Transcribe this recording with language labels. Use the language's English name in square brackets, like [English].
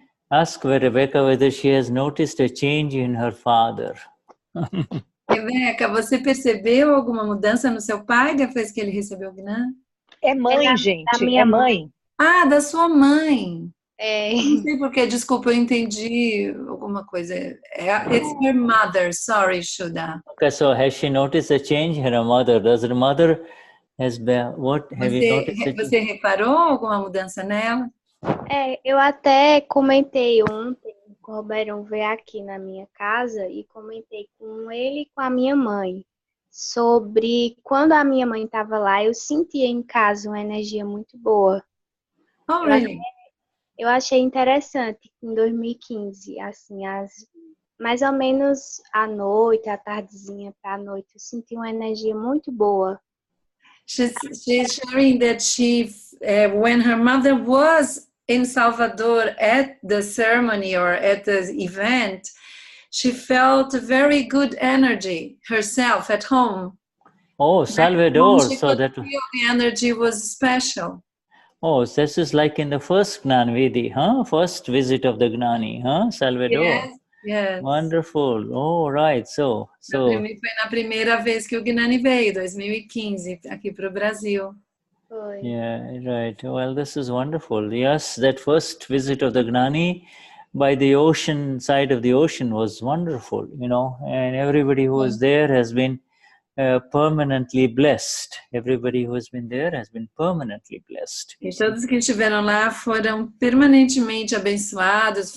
[English] Ask Rebecca whether she has noticed a change in her father. [Portuguese] Rebeca, você percebeu alguma mudança no seu pai depois que ele recebeu o Gnan? É mãe, gente. Da minha mãe. Ah, da sua mãe. Não sei porque, desculpa, eu entendi alguma coisa. [English] It's her mother, sorry, Shuddha. Okay, so has she noticed a change in her mother? Does her mother has been, what have you noticed? [Portuguese] Você reparou alguma mudança nela? Eu até comentei ontem, o Roberto veio aqui na minha casa e comentei com ele e com a minha mãe sobre quando a minha mãe estava lá, eu sentia em casa uma energia muito boa. [English] Oh, really? [Portuguese] Eu achei interessante em 2015, assim, mais ou menos à noite, à tardezinha para a noite, eu senti uma energia muito boa. [English] She's sharing that when her mother was in Salvador at the ceremony or at the event, she felt very good energy herself at home. Oh, Salvador! So that the energy was special. Oh, this is like in the first Gnan Vidi, huh? First visit of the Gnani, huh? Salvador. Yes. Wonderful. Oh, right. So. [Portuguese] Foi na primeira vez que o Gnani veio, 2015, aqui para o Brasil. Foi. [English] Yeah, right. Well, this is wonderful. Yes, that first visit of the Gnani by the ocean, side of the ocean was wonderful, you know, and everybody who was there has been permanently blessed. Everybody who has been there has been permanently blessed. [Portuguese] E todos que estiveram lá foram permanentemente abençoados.